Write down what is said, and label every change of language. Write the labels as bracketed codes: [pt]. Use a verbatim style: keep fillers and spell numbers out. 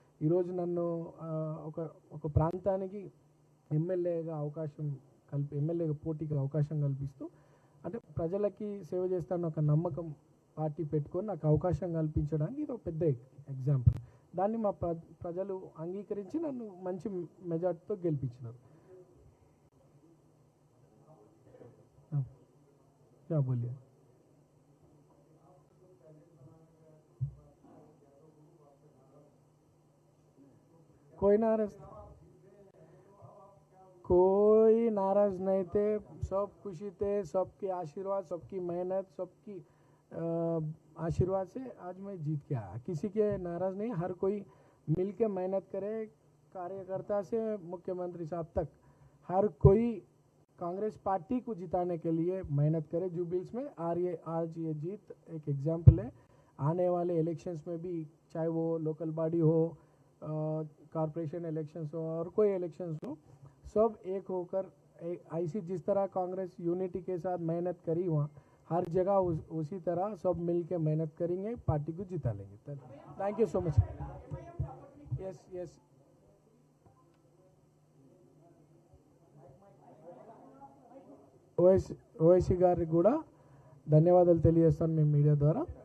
[te] ఈరోజు నన్ను ఒక ఒక ప్రాంతానికి ఎమ్మెల్యేగా అవకాశం కల్పి ఎమ్మెల్యేగా పోటీకి అవకాశం కల్పిస్తూ, అంటే ప్రజలకి సేవ చేస్తానని ఒక నమ్మకం పార్టీ పెట్టుకొని నాకు అవకాశం కల్పించడానికి ఇది ఒక పెద్ద ఎగ్జాంపుల్. దాన్ని మా ప్ర ప్రజలు అంగీకరించి నన్ను మంచి మెజార్టీతో గెలిపించినారు. [hi] బోలియా कोई नाराज कोई नाराज नहीं थे, सब खुशी थे, सबके आशीर्वाद, सबकी मेहनत, सबकी आशीर्वाद से आज मैं जीत के आया. किसी के नाराज नहीं, हर कोई मिल के मेहनत करे, कार्यकर्ता से मुख्यमंत्री साहब तक हर कोई कांग्रेस पार्टी को जिताने के लिए मेहनत करे जुबिल्स में. और ये आज ये जीत एक एग्जाम्पल है. आने वाले इलेक्शंस में भी चाहे वो लोकल बॉडी हो, कॉर्पोरेशन इलेक्शंस हो और कोई इलेक्शंस हो, सब एक होकर ऐसी जिस तरह कांग्रेस यूनिटी के साथ मेहनत करी वहाँ हर जगह उस, उसी तरह सब मिल के मेहनत करेंगे, पार्टी को जिता लेंगे. Thank you so much. [te] Yes yes OS Owaisi గారికి కూడా ధన్యవాదాలు తెలియజేస్తాను మేము మీడియా ద్వారా.